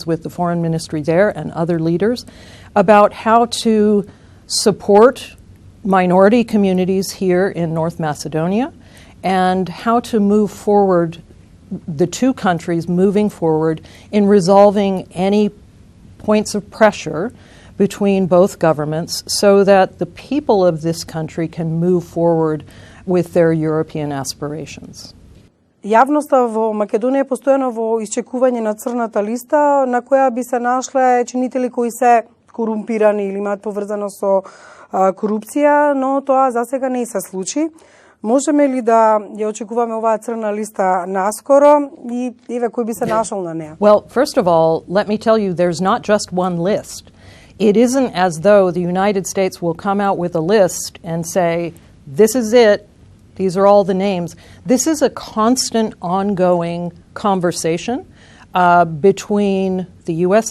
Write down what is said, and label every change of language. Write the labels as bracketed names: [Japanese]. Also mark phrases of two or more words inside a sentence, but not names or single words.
[English] with the foreign ministry there and other leaders about how to support minority communities here in North Macedonia and how to move forward, the two countries moving forward in resolving any points of pressure between both governments so that the people of this country can move forward with their European aspirations. [Macedonian] Јавноста во Македонија е постојано во исчекување на црната листа на која би се нашле чинители кои се корумпирани или имаат поврзано со корупција, но тоа засега не се случи. Можеме ли да ја очекуваме оваа црна листа наскоро и еве кој би се нашол на неа? [English] Well, first of all, let me tell you, there's not just one list. It isn't as though the United States will come out with a list and say, this is it, these are all the names. This is a constant, ongoing conversation between the U.S.